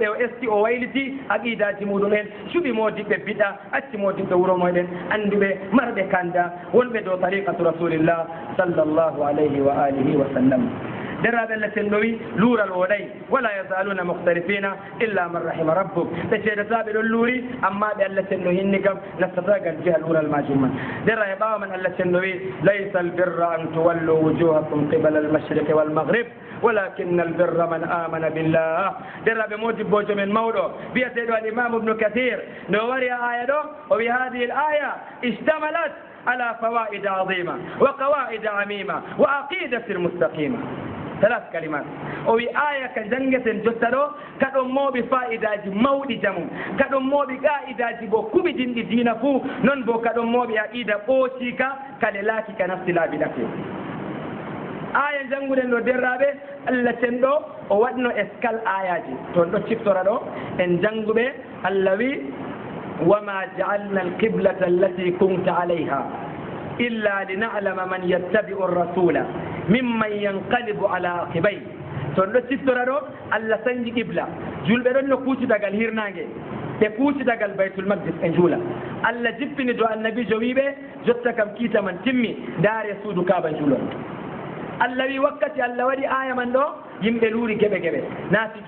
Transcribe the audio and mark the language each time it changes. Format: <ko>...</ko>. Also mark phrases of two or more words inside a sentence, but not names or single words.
<ff>o esti o wayliti aqidaji muɗumen cuɓi modiɓɓe biɗa acci modiɓɓe wuro moɗen anduɓe marɓe kanda wonɓe dow</ff> <ar>طريقة رسول الله صلى الله عليه وعلى آله وسلم</ar> <ff>derraɓe allah tenno wi luural woɗay</ff> <ar>ولا يزالون مختلفين إلا من رحم ربك</ar> <ff>ɓe ceedataɓe ɗon luuri amma ɓe allah tenno hinni kam nastatagal jiha luural majum man derra e ɓawa man allah tenno wi</ff> <ar>ليس البر أن تولوا وجوهكم قبل المشرق والمغرب ولكن البر من آمن بالله</ar> <ff>derraɓe modibbojo men mawɗo biyeteɗo al imam ibnu kathir nde o wari a aya ɗo o wi</ff> <ar>هذه الآية اشتملت على فوائد عظيمة وقواعد عامة والعقيدة المستقيمة</ar> <ff>3 kalimat o wi aya ka jangeten jotta ɗo kaɗon mooɓi fa'idaji mawɗi jamum kaɗon mooɓi qa'idaji bo kuɓitinɗi diina fuu non bo kaɗon mooɓi aqida ɓoocika kale laaki ka nafti laabi ɗake aya jannguɗen ɗo derraɓe allah ten ɗo o waɗno escal ayaji toon ɗo ciftora ɗo en jannguɓe allah wi</ff> <ar>وما جعلنا القبلة التي كنت عليها إلا لنعلم من يتبع الرسول ممن ينقلب على عقبيه</ar> <ff>toon ɗo ciftora ɗo allah sañji qibla julɓe ɗon no kuucidagal hirnangue ɓe kuucidagal baytul maqdis e juula allah jippini do annabijo wiɓe jotta kam kiita man timmi daare suudu kaaba juulon allah wi wakkati allah waɗi aya man ɗo yimɓe luuri geɓe geɓe naafiki</ff>